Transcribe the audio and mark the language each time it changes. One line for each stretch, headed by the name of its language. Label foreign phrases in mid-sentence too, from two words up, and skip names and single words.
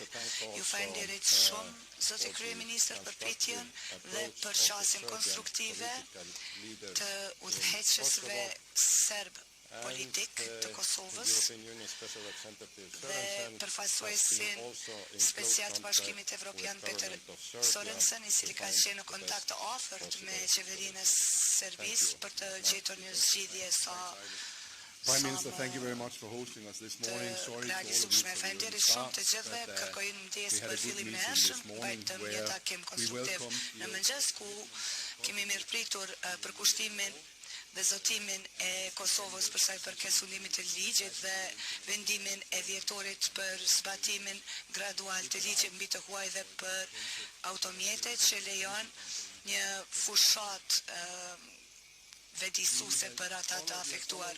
Albanian: Ju falenderit shumë, Zoti Kryeministër, për pritjen dhe për qasjen konstruktive të udhëheqësve serb politik të Kosovës dhe përfaqësuesin special të Bashkimit Evropian Peter Sorensen, I cili ka qenë në kontakt të afërt me qeverinë e Serbisë për të gjetur një zgjidhje sa
English: Prime Minister, thank you very much for hosting us this morning. Sorry to all of you for the start, but we had a good meeting this morning where we welcome
Albanian: në mëngjes ku kemi mirëpritur përkushtimin dhe zotimin e Kosovës për sa I përket sundimit të ligjit dhe vendimin e dhjetorit për zbatimin gradual të ligjit mbi të huaj dhe për automjetet që lejon një fushat vetëdijsuese për ata të afektuar.